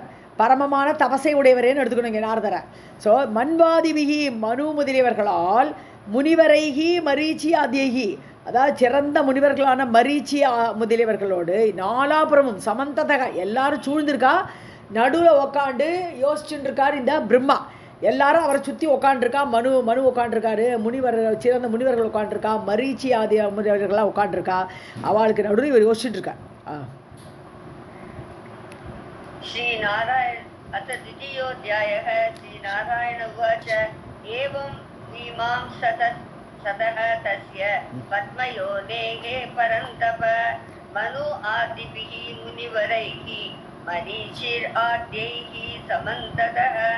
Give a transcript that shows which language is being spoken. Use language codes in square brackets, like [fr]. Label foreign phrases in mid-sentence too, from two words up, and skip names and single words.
[ta] பரமமான தபசை உடையவரேன்னு எடுத்துக்கணுங்க நாரதரை. ஸோ மன்வாதிவிகி மனு முதலியவர்களால் [sa] मुनिवरैः मरीचि आद्यैः, [ta] அதாவது சிறந்த முனிவர்களான மரீச்சி முதலியவர்களோடு நாலாபுரமும் சமந்ததக எல்லாரும் சூழ்ந்திருக்கா. நடுவில் உக்காண்டு யோசிச்சுட்டு இருக்கார் இந்த பிரம்மா. எல்லாரும் அவரை சுற்றி உட்காண்டிருக்கா. மனு உட்காண்டிருக்காரு, சிறந்த முனிவர்கள் உட்காண்டிருக்கா, மரீச்சி ஆதி முனிவர்கள்லாம் உட்காண்டிருக்கா. அவளுக்கு நடுவில் இவர் யோசிச்சுட்டு இருக்கார். [sa] श्रीनारायण अथ द्वितीयोऽध्यायः श्रीनारायण उवाच एवं मीमांसतः तस्य पद्मयोनेः परन्तप मनु आदिभिः मुनिवरैः मरीचिराद्यैः समन्ततः.